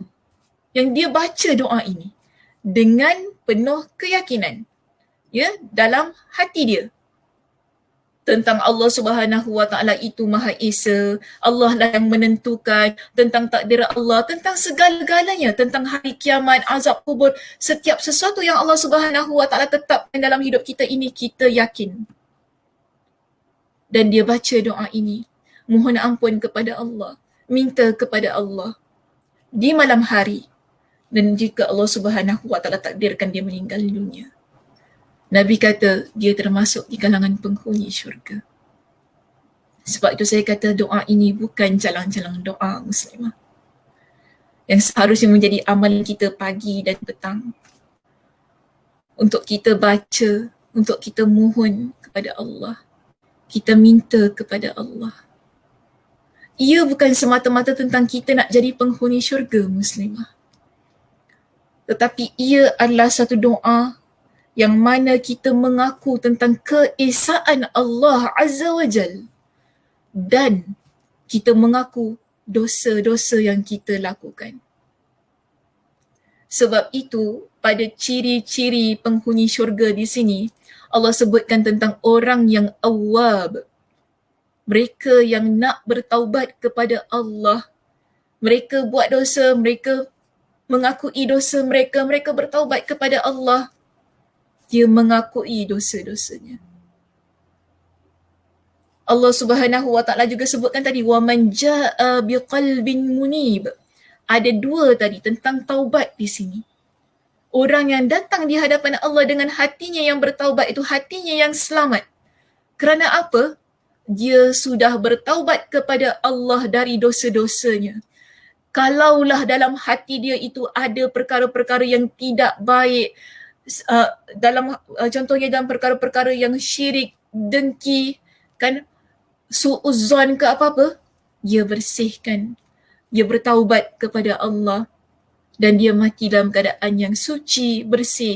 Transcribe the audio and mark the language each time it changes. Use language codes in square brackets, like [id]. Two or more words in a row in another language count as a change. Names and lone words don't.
[ms] Yang dia baca doa ini dengan penuh keyakinan, ya, dalam hati dia tentang Allah [ar] سبحانه وتعالى [ms] itu Maha Esa, Allah lah yang menentukan, tentang takdir Allah, tentang segala-galanya, tentang hari kiamat, azab kubur, setiap sesuatu yang Allah [ar] سبحانه وتعالى [ms] tetapkan dalam hidup kita ini, kita yakin. Dan dia baca doa ini, mohon ampun kepada Allah, minta kepada Allah di malam hari, dan jika Allah [ar] سبحانه وتعالى [ms] takdirkan dia meninggal dunia, Nabi kata dia termasuk di kalangan penghuni syurga. Sebab itu saya kata doa ini bukan calang-calang doa muslimah, yang seharusnya menjadi amalan kita pagi dan petang. Untuk kita baca, untuk kita mohon kepada Allah, kita minta kepada Allah. Ia bukan semata-mata tentang kita nak jadi penghuni syurga muslimah, tetapi ia adalah satu doa yang mana kita mengaku tentang keesaan Allah [ar] عز وجل, [ms] dan kita mengaku dosa-dosa yang kita lakukan. Sebab itu, pada ciri-ciri penghuni syurga di sini, Allah sebutkan tentang orang yang awwab. Mereka yang nak bertaubat kepada Allah. Mereka buat dosa, mereka mengakui dosa mereka, mereka bertaubat kepada Allah. Dia mengakui dosa-dosanya. Allah [ar] سبحانه وتعالى [ms] juga sebutkan tadi, [ar] ومن جاء بقلب منيب. [ms] Ada dua tadi tentang taubat di sini. Orang yang datang di hadapan Allah dengan hatinya yang bertaubat, itu hatinya yang selamat. Kerana apa? Dia sudah bertaubat kepada Allah dari dosa-dosanya. Kalaulah dalam hati dia itu ada perkara-perkara yang tidak baik, dalam contohnya dalam perkara-perkara yang syirik, dengki, kan, su'uzzon ke apa-apa, dia bersihkan, dia bertaubat kepada Allah dan dia mati dalam keadaan yang suci, bersih.